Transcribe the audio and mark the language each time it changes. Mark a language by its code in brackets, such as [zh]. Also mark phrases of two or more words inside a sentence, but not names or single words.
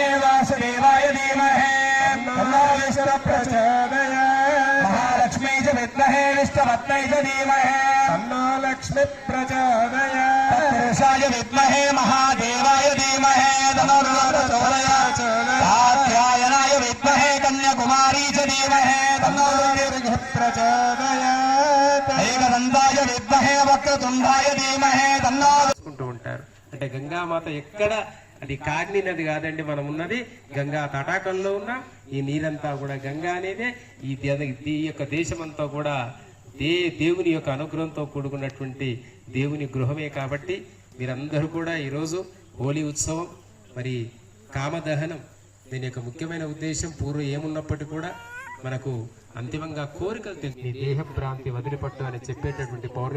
[sa] वासुदेवाय धीमहि तन्नो विष्णुः प्रचोदयात् महालक्ष्मी च विद्महे विष्णुपत्न्यै च धीमहि तन्नो लक्ष्मीः प्रचोदयात् तत्पुरुषाय विद्महे महादेवाय धीमहि तन्नो प्रचोदयात् कात्यायनाय विद्महे कन्याकुमारी च धीमहि तन्नो प्रचोदयात् एकदन्ताय विद्महे वक्रतुण्डाय धीमहि तन्नो [te] ఉంటారు. అంటే గంగామాత ఎక్కడ, అది కాగ్ని నది కాదండి, మనం ఉన్నది గంగా తటాకంలో ఉన్న ఈ నీరంతా కూడా గంగా అనేదే. ఈ యొక్క దేశమంతా కూడా దేవుని యొక్క అనుగ్రహంతో కూడుకున్నటువంటి దేవుని గృహమే. కాబట్టి మీరందరూ కూడా ఈరోజు హోలీ ఉత్సవం, మరి కామదహనం, దీని యొక్క ముఖ్యమైన ఉద్దేశం పూర్వం ఏమున్నప్పటికీ కూడా మనకు అంతిమంగా కోరికలు నీ దేహ భ్రాంతి వదిలిపట్టు అని చెప్పేటటువంటి పౌర్ణిమ.